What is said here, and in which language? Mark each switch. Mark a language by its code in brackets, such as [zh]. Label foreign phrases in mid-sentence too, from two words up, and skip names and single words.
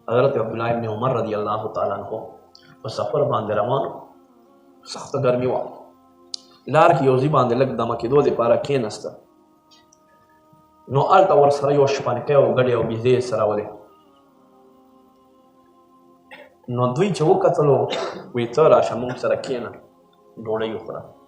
[ps] حضرت عبداللہ ابن عمر رضی اللہ تعالیٰ عنہ په سفر باندې روانو، سخته ګرمي وه، لار کې یو ځای باندې لږ دمه کېدو دپاره کېناسته، نو هلته ورسره یو شپنکی او ګډې او بیزې یې سرولې. نو دوی چې وکتلو وایي ته راشه موږ سره کښېنه ډوډۍ وخوره.